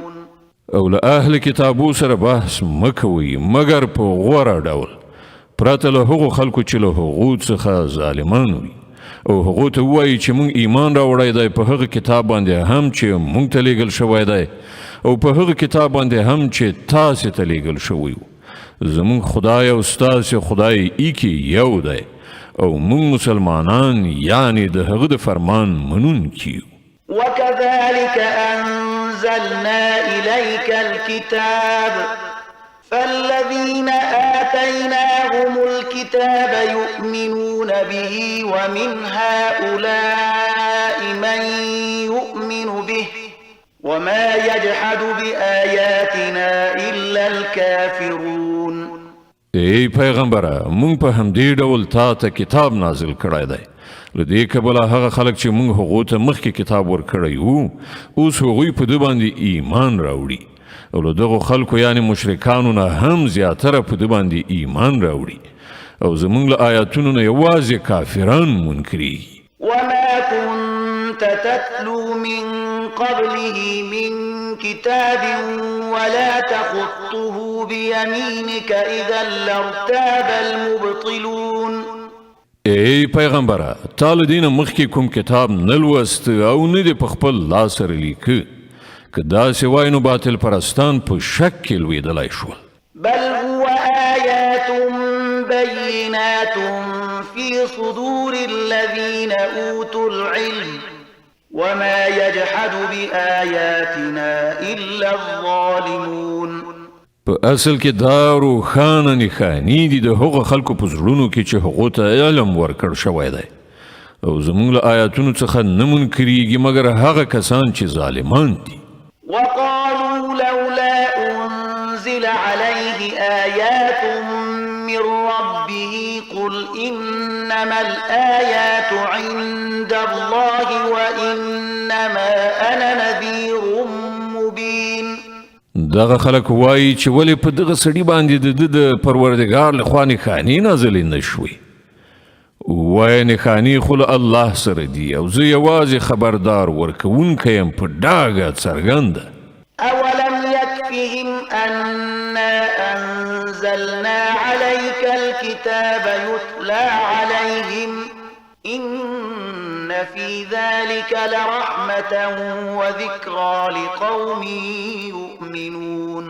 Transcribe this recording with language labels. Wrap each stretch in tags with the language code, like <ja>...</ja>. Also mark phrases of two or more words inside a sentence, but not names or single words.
<ps>او له اهل کتابو سره بحث مکوي مگر په غوره ډول پرته له هغو خلکو چې له هغو څخه ظالمان وي او هغو ته ووایي چې موږ ایمان راوړی دی په هغه کتاب باندې هم چې موږ ته لیږل شوی دی او په هغه کتاب باندې هم چې تاسې ته لیږل شوی و زموږ خدای او ستاسې خدای ایکې یو دی او مونږ مسلمانان یعنی د هغه د فرمان منونکي یو.</ps> <ar>وكذلك أنزلنا إليك الكتاب فالذين آتيناهم الكتاب يؤمنون به ومن هؤلاء من يؤمن به وما يجحد بآياتنا إلا الكافرون.</ar> <ps>ای پیغمبره مونږ په همدې ډول تا ته کتاب نازل کړی دی. له دې کبله هغه خلک چې مونږ هغو ته مخکې کتاب ورکړی وو اوس هغوی په ده باندې ایمان راوړي او له دغو خلکو یعنې مشرکانو نه هم زیاتره په ده باندې ایمان راوړي او زمونږ له آیاتونو نه یوازې کافران منکرېږي.</ps> <ar>وما كنت تتلو من قبله من كتاب ولا تخطه بيمينك إذا لارتاب المبطلون.</ar> <ps>ای پیغمبره تا له دې نه مخکې کوم کتاب نه لوست او نه دې په خپل لاس سره لیکه که داسې وای نو باطل پرستان په شک کې لوېدلی شول.</ps> <ar>بل هو آيات بينات في صدور الذين أوتوا العلم وما يجحد بآياتنا إلا الظالمون.</ar> <ps>په اصل کې دا روښانه نښانې دي د هغو خلکو په زړونو کې چې هغو ته علم ورکړ شوی دی او زموږ له آیاتونو څخه نه منکرېږي مګر هغه کسان چې ظالمان دي.</ps> <ar>وقالوا لولا أنزل عليه آيات من ربه قل إنما الآيات عند الله وإنما أنا نذير مبين.</ar> <ps>دغه خلک وایي چې ولې په دغه سړي باندې د پروردګار لخوا نښانې نازلې نه شوې. وایي نښانې خو له الله سره دي او زه یوازې خبردار ورکوونکی یم په ډاګه څرګنده.</ps> <ar>أولم يكفهم أنا أنزلنا عليك الكتاب يتلى عليهم إن في ذلك لرحمة وذكرى لقوم يؤمنون.</ar>